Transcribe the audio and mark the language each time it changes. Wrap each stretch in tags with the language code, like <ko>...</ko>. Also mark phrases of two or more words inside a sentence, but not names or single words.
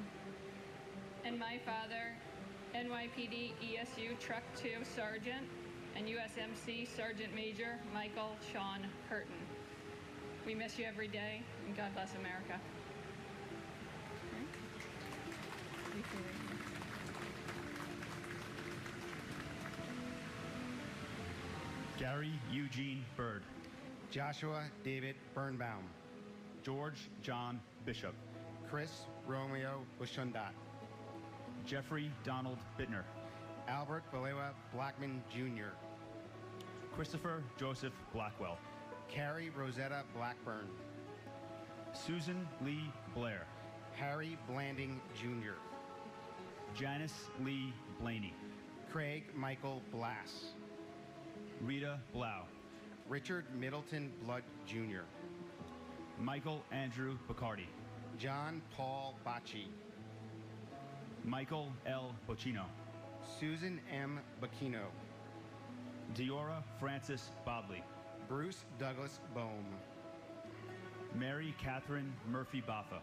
<en>and my father, NYPD ESU Truck 2 Sergeant and USMC Sergeant Major Michael Sean Curtin. We miss you every day, and God bless America. Gary Eugene Bird, Joshua David Birnbaum, George John Bishop, Chris Romeo Bushundat, Jeffrey Donald Bittner, Albert Balewa Blackman Jr., Christopher Joseph Blackwell, Carrie Rosetta Blackburn, Susan Lee Blair, Harry Blanding Jr., Janice Lee Blaney, Craig Michael Blass, Rita Blau, Richard Middleton Blood Jr., Michael Andrew Bacardi, John Paul Bacci, Michael L. Bocino, Susan M. Bacchino, Diora Francis Bodley, Bruce Douglas Bohm, Mary Catherine Murphy Baffa,</en>